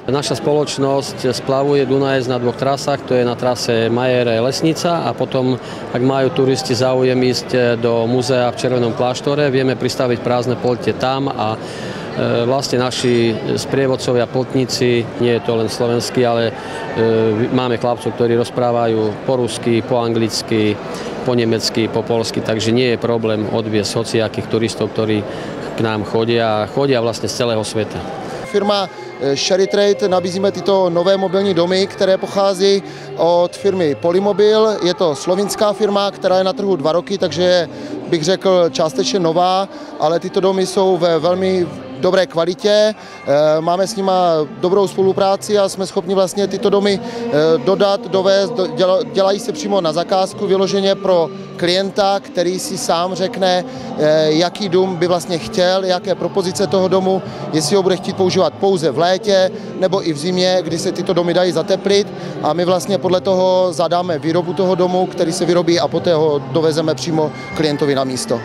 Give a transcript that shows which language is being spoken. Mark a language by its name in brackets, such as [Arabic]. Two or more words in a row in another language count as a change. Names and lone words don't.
[Slovak] Naša spoločnosť splavuje Dunajec na dvoch trasách, to je na trase Majere-Lesnica a potom, ak majú turisti záujem ísť do múzea v Červenom kláštore, vieme pristaviť prázdne poľte tam a vlastne naši sprievodcovia putníci, nie je to len slovenský, ale máme chlapcov, ktorí rozprávajú po rusky, po anglicky, po nemecky, po polsky, takže nie je problém odviesť hociakých turistov, ktorí k nám chodia vlastne z celého sveta. [Czech] Firma Sherry Trade nabízíme tyto nové mobilní domy, které pochází od firmy Polymobil. Je to slovinská firma, která je na trhu 2 roky, takže bych řekl částečně nová, ale tyto domy jsou ve velmi dobré kvalitě, máme s nimi dobrou spolupráci a jsme schopni vlastně tyto domy dodat, dovést, dělají se přímo na zakázku vyloženě pro klienta, který si sám řekne, jaký dům by vlastně chtěl, jaké propozice toho domu, jestli ho bude chtít používat pouze v létě nebo i v zimě, kdy se tyto domy dají zateplit a my vlastně podle toho zadáme výrobu toho domu, který se vyrobí a poté ho dovezeme přímo klientovi na místo.